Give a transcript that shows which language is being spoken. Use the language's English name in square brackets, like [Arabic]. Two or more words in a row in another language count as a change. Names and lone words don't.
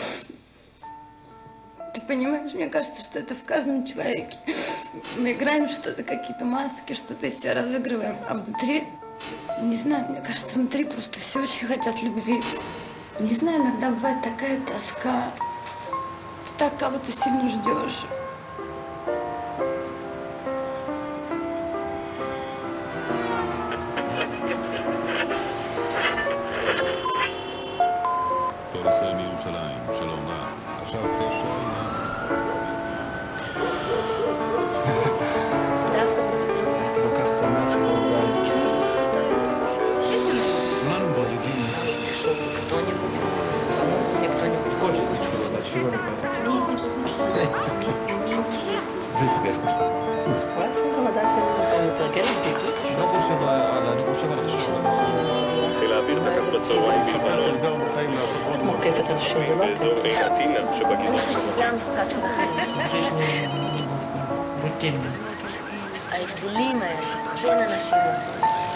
[Russian] Ты понимаешь, мне кажется, что это в каждом человеке. Мы играем что-то, какие-то маски, что-то из себя разыгрываем, а внутри, не знаю, мне кажется, внутри просто все очень хотят любви. Не знаю, иногда бывает такая тоска. Ты так кого-то сильно ждешь. [Hebrew] ישראל מירושלים, שלום רב. עכשיו 9. הייתי כל כך שמח שלא בבית. כולנו בודדים. [Russian] Хочется чего-то, чего не понятно. Мне с ним скучно. Жизнь тебе скучно. [Hebrew] לא חושב על, אני חושב על עכשיו. חיל האוויר תקף בצהריים מוקפת אנשים, זה לא באזור עינת שבגזרה. זה המשחק שלכם. רוטינно. ההבדלים האלה בין אנשים.